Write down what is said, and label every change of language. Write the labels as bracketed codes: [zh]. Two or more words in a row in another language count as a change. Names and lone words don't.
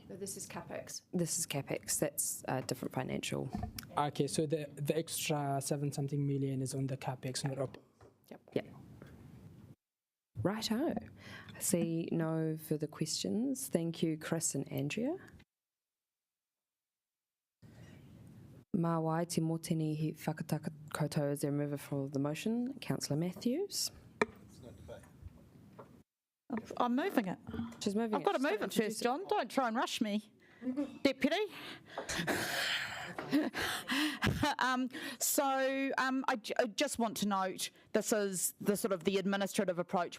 [en] No, this is CapEx. This is CapEx. That's a different financial. Okay, so the extra 7-something million is on the CapEx, not up. Yep. Yeah. Righto. I see no further questions. Thank you, Chris and Andrea. [mi] Mā wai te mōtini hi whakataka koutou [en] as the remover for the motion. Councillor Matthews. I'm moving it. She's moving I've got to move it first, John. Don't try and rush me, Deputy. I just want to note this is the sort of the administrative approach.